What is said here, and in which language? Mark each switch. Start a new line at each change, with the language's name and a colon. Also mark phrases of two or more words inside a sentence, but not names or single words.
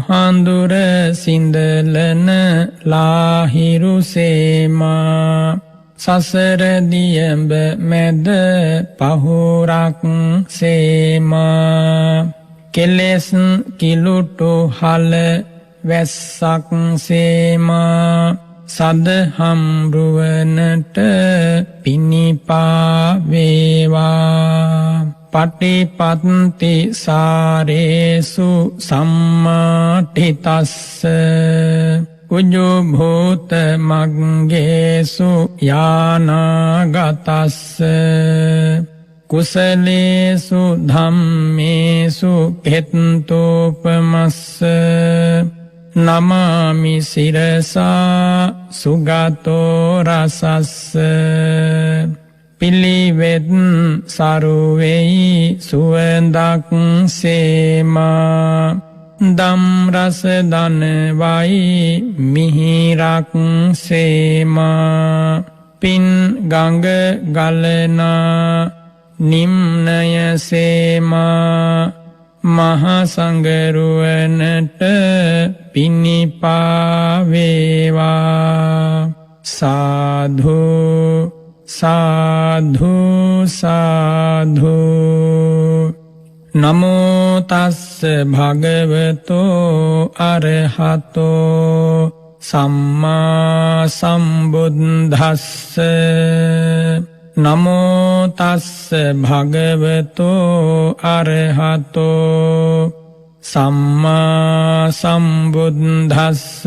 Sinhala: මොහන්දුර සින්දලන ලාහිරු සේමා සසර දියඹ මැද පහුරක් සේමා කෙලෙස් කිලුටු හල වැස්සක් සේමා සදහම් රුවනට පිණිපා වේවා
Pali: පටිපත්ති සාරේසු සම්මාඨිතස්ස උජ්ජෝ භූත මග්ගේසු යානාගතස්ස කුසලේසු ධම්මේසු පෙත්තෝපමස්ස නමාමි සිරසා සුගතෝ රසස්ස
Sinhala: පිළිවෙත් සරුවෙයි සුවඳක් සේමා දම් රස දනවයි මිහිරක් සේමා පින් ගඟ ගලනා නිම්නය සේමා මහසංගරුවනට පිණිපා වේවා සාධු
Pali: සාධු සාධු නමෝ තස්ස භගවතෝ අරහතෝ සම්මා සම්බුද්දස්ස නමෝ තස්ස භගවතෝ අරහතෝ සම්මා සම්බුද්දස්ස